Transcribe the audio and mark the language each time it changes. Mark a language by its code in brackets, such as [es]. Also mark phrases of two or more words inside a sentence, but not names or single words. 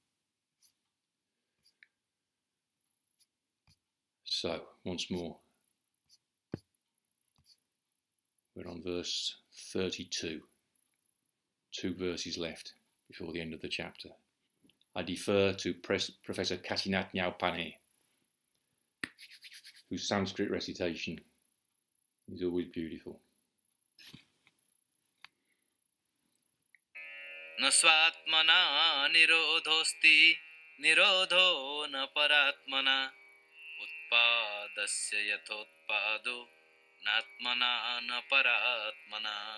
[en] So, once more, we're on verse 32. 2 verses left before the end of the chapter. I defer to Professor Kasinath Nyalpane, whose Sanskrit recitation is always beautiful. [sa] न स्वात्मना निरोधोऽस्ति निरोधो न परात्मना उत्पादस्य यथोत्पादो नात्मना न परात्मना.